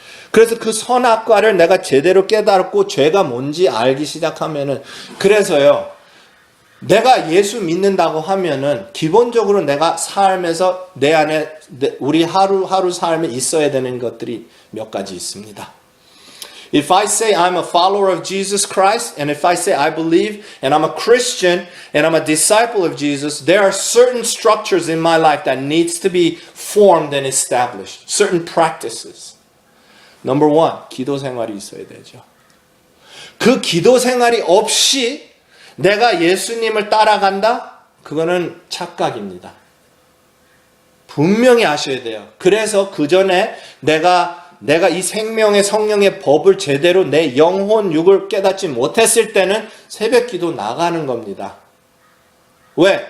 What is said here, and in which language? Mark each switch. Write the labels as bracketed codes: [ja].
[ko] 그래서 그 선악과를 내가 제대로 깨달았고 죄가 뭔지 알기 시작하면은 그래서요. 내가 예수 믿는다고 하면은 기본적으로 내가 삶에서 내 안에 우리 하루하루 삶에 있어야 되는 것들이 몇 가지 있습니다. [en] If I say I'm a follower of Jesus Christ, and if I say I believe, and I'm a Christian, and I'm a disciple of Jesus, there are certain structures in my life that needs to be formed and established. Certain practices. Number one, [ko] 기도 생활이 있어야 되죠. 그 기도 생활이 없이 내가 예수님을 따라간다? 그거는 착각입니다. 분명히 아셔야 돼요. 그래서 그 전에 내가 이 생명의 성령의 법을 제대로 내 영혼 육을 깨닫지 못했을 때는 새벽 기도 나가는 겁니다. 왜?